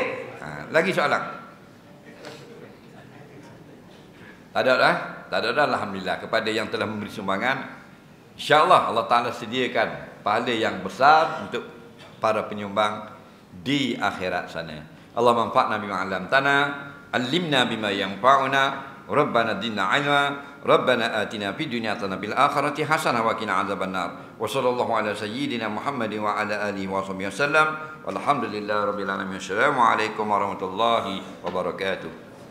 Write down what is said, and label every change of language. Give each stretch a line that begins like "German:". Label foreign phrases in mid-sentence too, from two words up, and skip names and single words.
Malay: Lagi soalan. Tak ada dah? Tak ada dah, alhamdulillah, kepada yang telah memberi sumbangan. InsyaAllah Allah Ta'ala sediakan pahala yang besar untuk para penyumbang di akhirat sana.
Arabic: الله انفعنا بما علمتنا، علمنا بما ينفعنا، ربنا زدنا علما، ربنا آتنا في الدنيا حسنة بالآخرة حسنة وقنا عذاب النار. وصلى الله على سيدنا محمد وعلى آله وصحبه وسلم. والحمد لله رب العالمين. السلام عليكم ورحمة الله وبركاته.